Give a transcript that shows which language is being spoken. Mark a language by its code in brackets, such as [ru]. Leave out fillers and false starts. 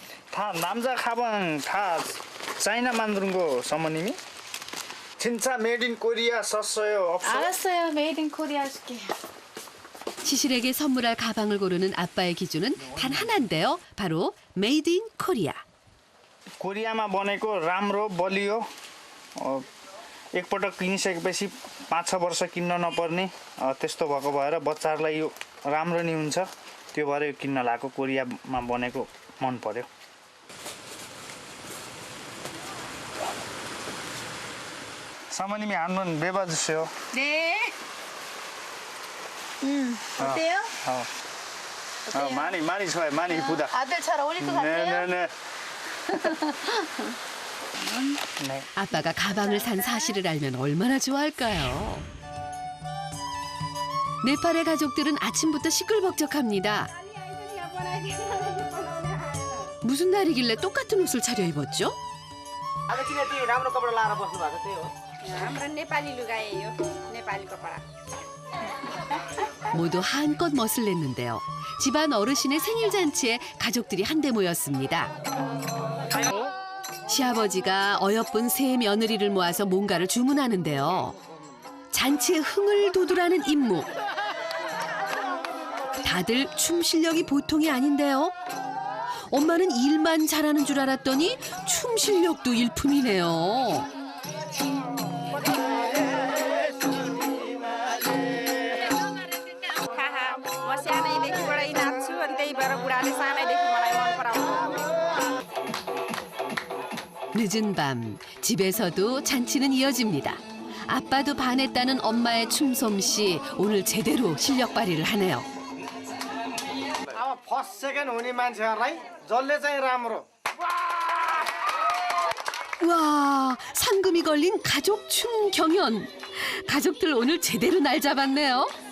[ko] 다 남자 가방 다 차이나 만드는 거 사모님이? 진짜 메이드 인 코리아 썼어요? 없어요? 알았어요. 메이드 인 코리아 줄게요. 시실에게 선물할 가방을 고르는 아빠의 기준은 단 하나인데요. 바로 메이드 인 코리아. [ne] कोरियामा बनेको राम्रो बलियो एकपटक किनिसकेपछि 5-6 वर्ष किन्न नपर्ने त्यस्तो भएको भएर बच्चाहरूलाई यो राम्रो नि हुन्छ त्यो भएर यो किन्न लागेको कोरियामा बनेको मन पर्यो [ko] 사모님이 한번 매봐주세요. 네. 어때요? 많이 좋아요. 많이 이쁘다. 아들 잘 어울릴 것 같아요? 네네네. 아빠가 가방을 산 사실을 알면 얼마나 좋아할까요? 네팔의 가족들은 아침부터 시끌벅적합니다. 무슨 날이길래 똑같은 옷을 차려입었죠? [ne] आगोतिर यति राम्रो कपडा लाएर बस्नु भएको त्यही हो हाम्रो नेपाली लुगा यो नेपाली कपडा. [ko] 모두 한껏 멋을 냈는데요. 집안 어르신의 생일 잔치에 가족들이 한데 모였습니다. 시아버지가 어여쁜 세 며느리를 모아서 뭔가를 주문하는데요. 잔치의 흥을 돋우라는 임무. 다들 춤 실력이 보통이 아닌데요. 엄마는 일만 잘하는 줄 알았더니 춤 실력도 일품이네요. [ne] म सानैदेखिबाट नाच्छु अनि त्यही भएर बुढाले सानैदेखि मलाई मन पराउनु. [ko] 늦은 밤 집에서도 잔치는 이어집니다. 아빠도 반했다는 엄마의 춤솜씨 오늘 제대로 실력 발휘를 하네요. [ne] अब फर्स्ट सेकेन्ड हुने मान्छेहरूलाई जसले चाहिँ राम्रो [ko] 와, 상금이 걸린 가족 춤 경연. 가족들 오늘 제대로 날 잡았네요.